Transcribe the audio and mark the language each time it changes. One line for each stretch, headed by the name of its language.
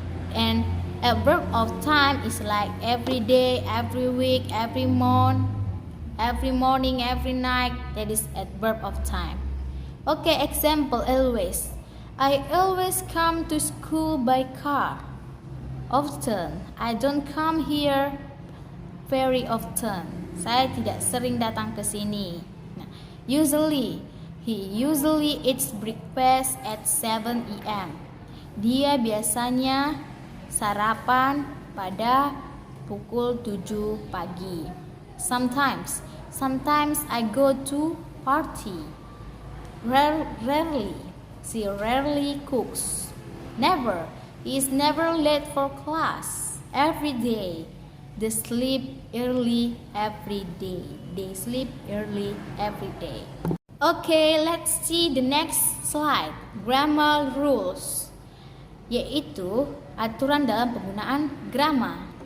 English: And adverb of time is like every day, every week, every month, every morning, every night. That is adverb of time. Okay, example, always. I always come to school by car. Often, I don't come here very often.
Indonesian: Saya tidak sering datang ke sini.
English: Nah, usually, he usually eats breakfast at 7 a.m.
Indonesian: Dia biasanya sarapan pada pukul 7 pagi.
English: Sometimes I go to party. Rarely, she rarely cooks. Never, he is never late for class. Every day, they sleep early every day. They sleep early every day. Okay, let's see the next slide. Grammar rules,
Indonesian: yaitu aturan dalam penggunaan grammar.